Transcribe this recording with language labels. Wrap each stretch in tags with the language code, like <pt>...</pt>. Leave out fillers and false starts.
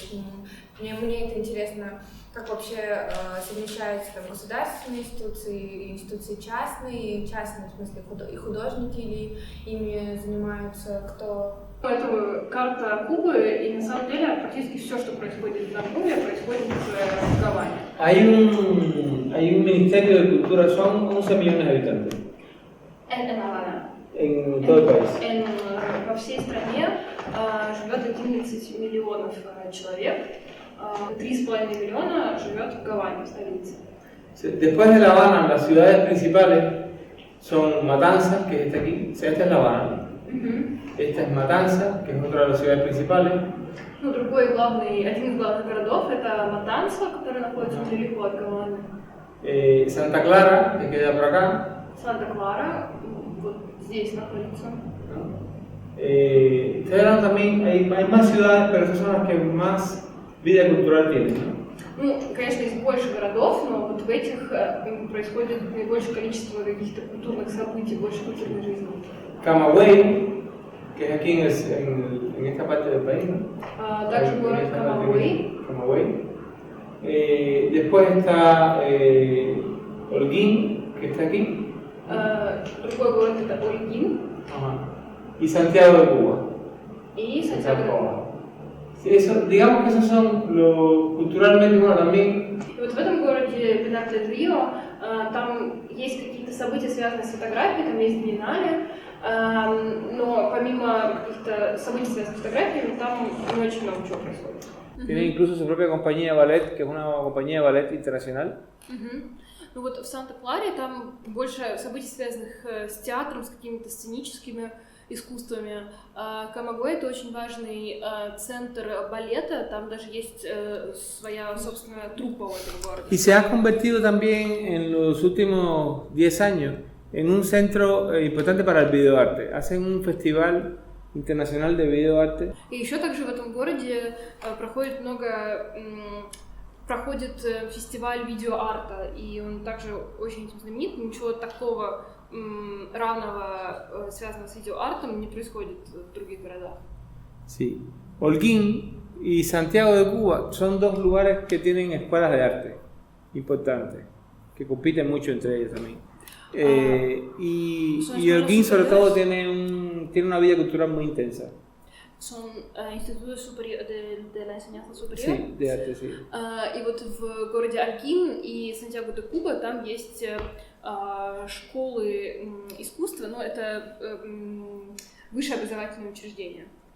<ru>То есть мне это интересно, как вообще совмещаются там государственные институции, институции частные, в смысле и художники или ими занимаются кто? Это карта Кубы, и на самом деле практически все, что происходит на Кубе, происходит в Гаване.</ru> <es>Hay un ministerio de cultura, son 11 millones de habitantes. En Havana. En todo el país.</es> <ru>Во всей стране живет 11 миллионов человек, 3,5 миллиона живет в Гаване, в столице.</ru> <es>Después de La Habana, las ciudades principales son Matanzas, que está aquí, esta es La Habana. Esta es Matanzas, que es otra de las ciudades principales.</es> <ru>Ну, один из главных городов это Матанса, который находится недалеко от Гаваны.</ru> <es>Santa Clara, que queda por acá.</es> <ru>Санта-Клара, вот здесь находится.</ru> <es>Ustedes también, hay más ciudades, pero esas son las que más vida cultural tienen, ¿no?</es> <ru>Ну, конечно, есть больше городов, но вот в этих происходит наибольшее количество каких-то культурных событий, больше культурной жизни.</ru> <es>Camagüey, que es aquí en esta parte del país, ¿no?</es> <ru>Также город Camagüey.</ru> <es>Después está Holguín, que está aquí.</es> <ru>Другой город это Holguín.</ru> <es>Y Santiago de Cuba. Y Santiago de Cuba. Eso, digamos que esos son los culturalmente, bueno, también.</es> <ru>И вот в этом городе Пинар-дель-Рио там есть какие-то события, связанные с фотографией, там есть биеннале, но помимо каких-то событий, связанных с фотографиями, там не очень много чего происходит.</ru> <es>Tiene incluso su propia compañía de ballet, que es una compañía de ballet internacional.</es> <ru>Ну вот в Санта-Кларе там больше событий, связанных с театром, с какими-то сценическими искусствами. Камагуэй — это очень важный центр балета, там даже есть своя собственная труппа в этом городе.</ru> <es>Y se ha convertido también en los últimos 10 años en un centro importante para el videoarte. Hacen un festival internacional de videoarte.</es> <ru>И еще также в этом городе проходит фестиваль видеоарта, и он также очень этим знаменит. Ничего такого равного, связанного с видеоартом, не происходит в других городах.</ru> <es>Sí. Holguín y Santiago de Cuba son dos lugares que tienen escuelas de arte importantes, que compiten mucho entre ellos también. Y Holguín sobre todo tiene una vida cultural muy intensa. Son</es> <ru>институты</ru> <es>de la enseñanza superior. Sí, de arte, sí.</es> <ru>И вот в городе Holguín и Сантьяго де Куба там есть школы искусства, но это высшее образовательное учреждение.</ru>